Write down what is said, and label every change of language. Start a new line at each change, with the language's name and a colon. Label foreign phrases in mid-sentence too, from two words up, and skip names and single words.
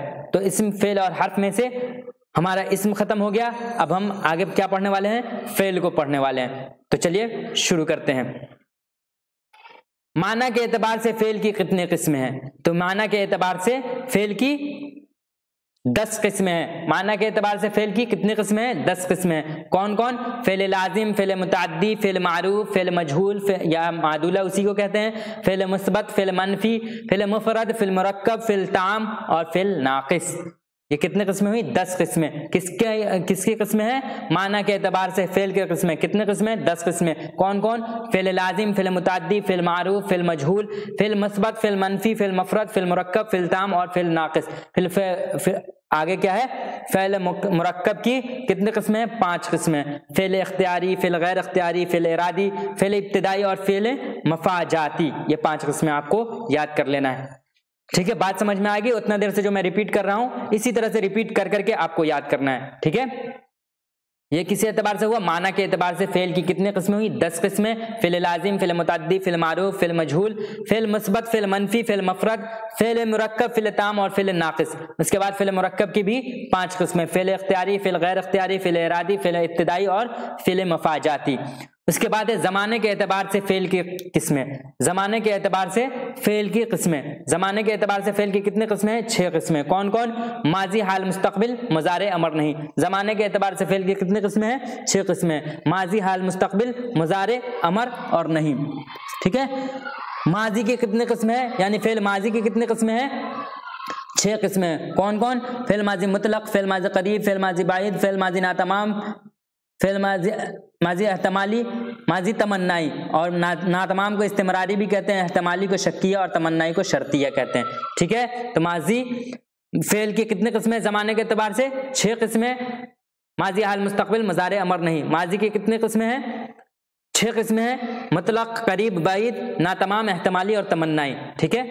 Urdu: تو اسم، فعل اور حرف میں سے ہمارا اسم ختم ہو گیا، اب ہم آگے کیا پڑھنے والے ہیں؟ فعل کو پڑھنے والے ہیں۔ تو چلیے شروع کرتے ہیں۔ معنی کے اعتبار سے فعل کی کتنے قسمیں ہیں؟ تو معنی کے اعتبار سے فعل کی 10 قسمیں ہیں۔ معنی کے اعتبار سے فعل کی کتنے قسمیں ہیں؟ 10 قسمیں ہیں۔ کون کون؟ فعل لازم، فعل متعدی، فعل معروف، فعل مجہول یا معدولہ اسی کو کہتے ہیں، فعل مثبت، فعل منفی، فعل مفرد، فعل مرکب، فعل تام اور فعل ناقص۔ یہ کتنے قسمیں ہوئی؟ 10 قسمیں۔ کس کی قسمیں ہیں؟ معنی کے اعتبار سے فعل کے قسمیں کتنے قسمیں؟ 10 قسمیں۔ کون کون؟ فعل لازم، فعل متعدی، فعل معروف، فعل مجہول، فعل مثبت، فعل منفی، فعل مفرد، فعل مرکب، فعل تام اور فعل ناقص۔ آگے کیا ہے؟ فعل مرکب کی کتنے قسمیں ہیں؟ 5 قسمیں۔ فعل اختیاری، فعل غیر اختیاری، فعل ارادی، فعل ابتدائی اور فعل مفاجاتی۔ یہ 5 قسمیں آپ کو یاد کر لینا ہے، ٹھیک ہے؟ بات سمجھ میں آ گئی؟ اتنا دیر سے جو میں ریپیٹ کر رہا ہوں اسی طرح سے ریپیٹ کر کر کے آپ کو یاد کرنا ہے، ٹھیک ہے؟ یہ کسی اعتبار سے ہوا؟ معنی کے اعتبار سے فعل کی کتنے قسمیں ہوئی؟ 10 قسمیں۔ فعل لازم، فعل متعدی، فعل معروف، فعل مجہول، فعل مثبت، فعل منفی، فعل مفرد، فعل مرکب، فعل تام اور فعل ناقص۔ اس کے بعد فعل مرکب کی بھی 5 قسمیں، فعل اختیاری، فعل غیر اختیاری، فعل ارادی، فعل ابتدائی اور فعل مفاجاتی۔ اس کے بعد ہے زمانے کے اعتبار سے فعل کی قسمیں۔ زمانے کے اعتبار سے فعل کی قسمیں، زمانے کے اعتبار سے فعل کی کتنے قسمیں ہیں؟ 6 قسمیں۔ کون کون؟ ماضی، حال، مستقبل، مضارع، امر نہیں۔ زمانے کے اعتبار سے فعل کی کتنے قسمیں ہیں؟ 6 قسمیں، ماضی، حال، مستقبل، مضارع، امر اور نہیں، ٹھیک ہے؟ ماضی کی کتنے قسمیں ہیں؟ یعنی فعل ماضی کی کتنے قسمیں ہیں؟ 6 قسمیں۔ کون کون؟ فعل ماضی مطلق، فعل ماضی قریب، فعل ماضی بعید، فعل ماضی ناتمام، فعل ماضی احتمالی، ماضی تمنائی، اور ناتمام کو استمراری بھی کہتے ہیں، احتمالی کو شکیہ اور تمنائی کو شرطیہ کہتے ہیں، ٹھیک ہے؟ تو ماضی فعل کی کتنے قسمیں زمانے کے اعتبار سے؟ 6 قسمیں، ماضی، حال، مستقبل، مضارع، امر نہیں۔ ماضی کی کتنے قسمیں ہیں؟ 6 قسمیں ہیں، مطلق، قریب، بعید، ناتمام، احتمالی اور تمنائی، ٹھیک ہے؟